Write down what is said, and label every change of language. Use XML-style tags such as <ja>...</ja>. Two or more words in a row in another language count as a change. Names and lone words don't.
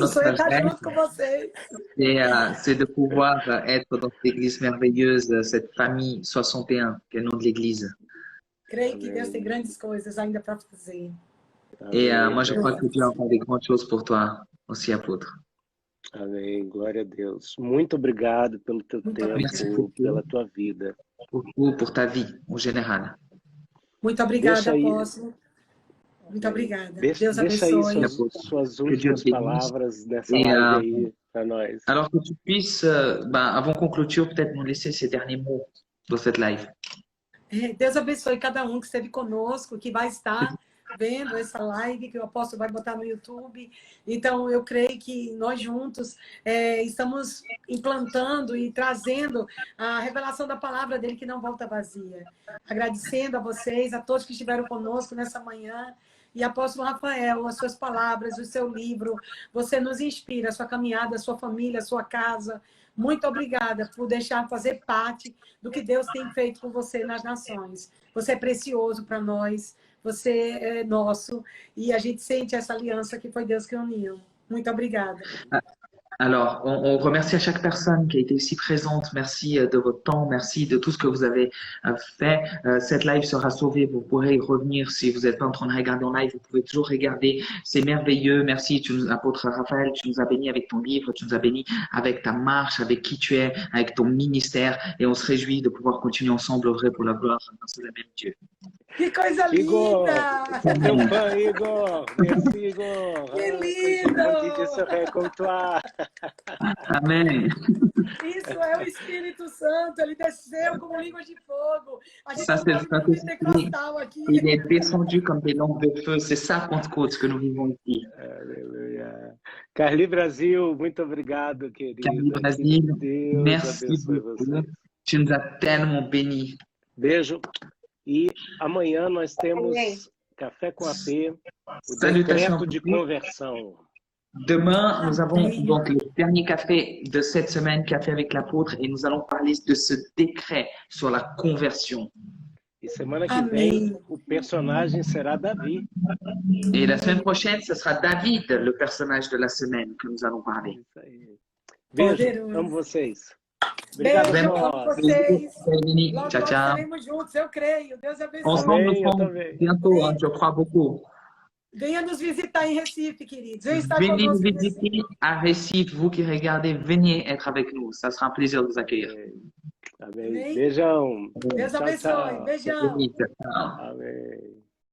<pt>Nosso</pt> <fr>notre</fr> <pt>sonho é estar</pt> <fr>rêve,</fr> <pt>junto com vocês.</pt> <fr>c'est de pouvoir être dans cette église merveilleuse, cette famille 61, qui est le nom de l'église.</fr> <pt>Creio que Deus tem grandes coisas ainda para fazer.</pt> <fr>Et moi, je crois que Dieu a encore des grandes choses pour toi aussi, apôtre.</fr> <pt>Amém. Glória a Deus. Muito obrigado pelo teu Muito tempo, obrigada. pela tua vida.</pt> <fr>Pour ta vie, en général.</fr> <pt>Muito Deixa obrigada, aí, apóstolo. Muito obrigada. deixa, Deus deixa aí abençoe. suas</pt> <fr>Que Dieu</fr> <pt>últimas</pt> <fr>te bénisse.</fr> <pt>palavras nessa</pt> <fr>Et,</fr> <pt>live aí para nós.</pt> <fr>alors que tu puisses, avant qu'on clôture, peut-être nous laisser ces derniers mots dans cette live.</fr> <pt>Deus abençoe cada um que esteve conosco, que vai estar vendo essa live, que o apóstolo vai botar no YouTube. Então, eu creio que nós juntos estamos implantando e trazendo a revelação da palavra dele, que não volta vazia. Agradecendo a vocês, a todos que estiveram conosco nessa manhã. E apóstolo Rafael, as suas palavras, o seu livro, você nos inspira, a sua caminhada, a sua família, a sua casa. Muito obrigada por deixar fazer parte do que Deus tem feito com você nas nações. Você é precioso para nós, você é nosso, e a gente sente essa aliança que foi Deus que uniu. Muito obrigada.</pt> <fr>Alors, on remercie à chaque personne qui a été ici présente. Merci de votre temps, merci de tout ce que vous avez fait. Cette live sera sauvée, vous pourrez y revenir si vous n'êtes pas en train de regarder en live, vous pouvez toujours regarder. C'est merveilleux. Merci, apôtre Raphaël, tu nous as bénis avec ton livre, tu nous as bénis avec ta marche, avec qui tu es, avec ton ministère. Et on se réjouit de pouvoir continuer ensemble à œuvrer pour la gloire de le même Dieu.</fr> <pt>Que coisa Igor, linda! sou teu fã, Igor. Merci, Igor. Que lindo!</pt> <fr>Je serai comme toi. Amen.</fr> <pt>Isso é o Espírito Santo, ele desceu como línguas de fogo. A gente</pt> <fr>Ça, c'est le</fr> <pt>está no pentecostal aqui.</pt> <fr>Il est descendu comme des lampes de feu. C'est ça, Pentecôte, que nous vivons ici.</fr> <pt>Aleluia. Carli Brasil, muito obrigado, querida. Carli Brasil, Deus</pt> <fr>merci</fr> <pt>abençoe</pt> <fr>beaucoup.</fr> <pt>vocês.</pt> <fr>Tu nous as tellement bénis.</fr> <pt>Beijo. E amanhã nós temos Café com AP, o</pt> <fr>Salutations.</fr> <pt>decreto de conversão.</pt> <fr>Demain, nous avons donc le dernier café de cette semaine, Café avec l'apôtre, et nous allons parler de ce décret sur la conversion.</fr> <pt>E semana que vem o personagem será Davi.</pt> <fr>Et la semaine prochaine, ce sera David, le personnage de la semaine que nous allons parler.</fr> <pt>Isso aí. Beijo, Poderoso. amo vocês. Beijo, Obrigado, amo Jorge. vocês. Ciao, Logo, logo ciao. estaremos juntos, eu creio. Deus abençoe.</pt> <fr>Ensemble,</fr> <pt>Amém,</pt> <fr>nous</fr> <pt>eu</pt> <fr>serons</fr> <pt>também.</pt> <fr>bientôt, hein, je crois beaucoup.</fr> <pt>Venha nos visitar em Recife, queridos. Venha estar Venez nous conosco em Recife.</pt> <fr>visiter à Recife, vous qui regardez, venez être avec nous. Ça sera un plaisir de vous accueillir.</fr> <pt>Amém. Amém. Beijão. Deus Tchau, abençoe. tchau. Beijão. Ciao. Amém.</pt>